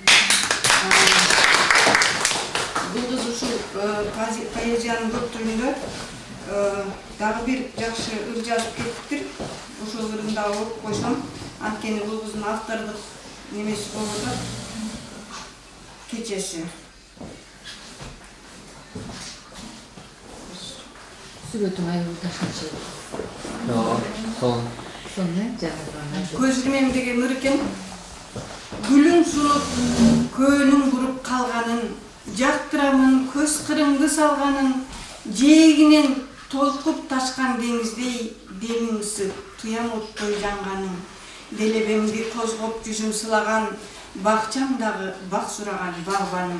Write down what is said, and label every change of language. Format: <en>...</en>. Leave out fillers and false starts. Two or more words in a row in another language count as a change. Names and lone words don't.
<ky>Бул кыз ушул поэзиянын көптүгүндө дагы бир жакшы ыр жазып кетиптир. Ошол ырын дагы окуп койсом, анткени бул кыздын автордук немеси болуп атат. Кечеси. Сүрөтүң айылдашынчы. Сонда жаңа Көз ирмем деген ыр экен. Гүлүң сунуп, көөнүң буруп калганын, жактырамын көз кырыңды салганын, жээгинен толкуп ташкан деңиздей демиң ысып, туям оттой жанганын, делебемди козгоп жүзүм сылаган, бакчамдагы бак сураган багбаным.</ky>